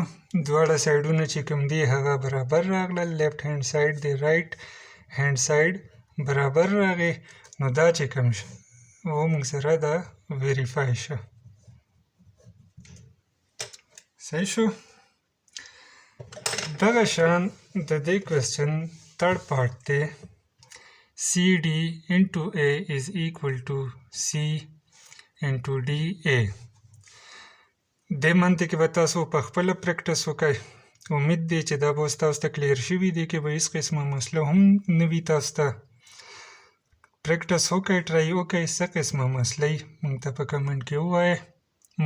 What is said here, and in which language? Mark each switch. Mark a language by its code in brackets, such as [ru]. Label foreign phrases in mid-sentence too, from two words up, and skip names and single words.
[ps] دواړه سایډونه چې کوم دی هغه برابر راغلل، [en] left hand side [ps] دی [en] right hand side [ps] برابر راغی، نو دا چې کوم شو و موږ سره دا ویریفای شو. صحیح شو. دغه شان د دې کوېسچن [en] third part [ps] دی. [en] CD into A is equal to C into DA. [ps] د منطق به تاسو په خپل پریکټس وکړئ. امید دی چې دا به اوس تاسو ته کلیر شوي دی، کې به هیڅ قسمه مسله هم نه وي. تاسو ته پریکټس وکړئ، ټرای وکړئ، څه قسمه مسله موږ ته په کمنټ کې ووایئ.